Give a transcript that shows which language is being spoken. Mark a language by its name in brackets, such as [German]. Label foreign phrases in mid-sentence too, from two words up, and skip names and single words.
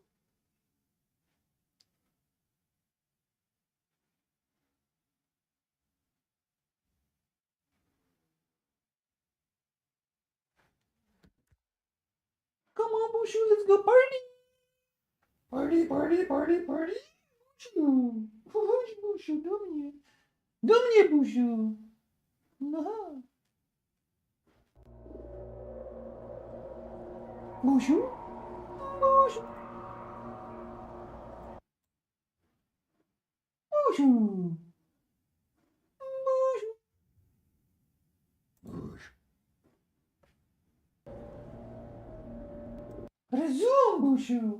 [English] Come on, Bushu, let's go party. Party, party, party, party. Bushu, Bushu, [Polish] do mnie, [English] Bushu. No. Bushu, Bushu, Bushu, Bushu, Bushu. Resume, Bushu.